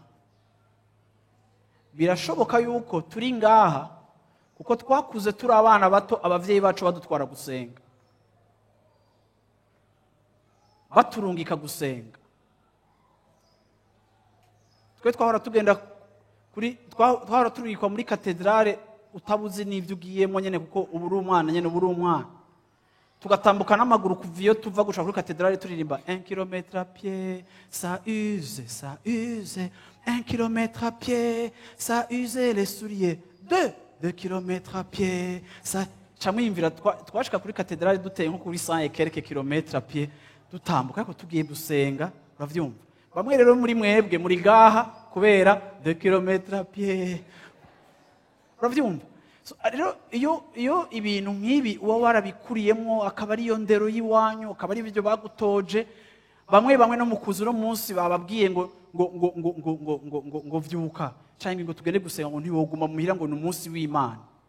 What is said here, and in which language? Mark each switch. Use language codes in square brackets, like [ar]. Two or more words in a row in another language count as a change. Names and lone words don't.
[rn] Birashoboka yuko turi ngaha kuko twakuze turi abana bato, abavyeyi bacu badutwara gusenga, baturungika gusenga. Twe twahora tugenda twahora turikwa muri katedrale utabuzi n'ivyo ugiyemo nyene, kuko ubu uri umwana nyene, ubu uri umwana. Tugatambuka n'amaguru kuva iyo tuva gushaka kuri katedrale turirimba [fr] 1 kilomètre à pied, ça use, 1 kilomètre à pied, ça use les souliers, 2 kilomètres à pied, ça [rn] chamwimvira twashika kuri katedrale duteye nko kuri [fr] 100 et quelques kilomètres à pied, [rn] dutambuka ko tugiye gusenga. Uravyumva? Bamwe rero muri mwebwe muri gaha kubera [fr] 2 kilomètres à pied. [rn] Uravyumva? Rero iyo ibintu nk'ibi uba warabikuriyemo, akaba ari yo ndero y'iwanyu, akaba ari ibyo bagutoje, bamwe no mukuzi no munsi bababwiye ngo vyuka cyangwa ngo tugende gusenga ngo ntiwoguma muhira ngo n'umunsi w'Imana.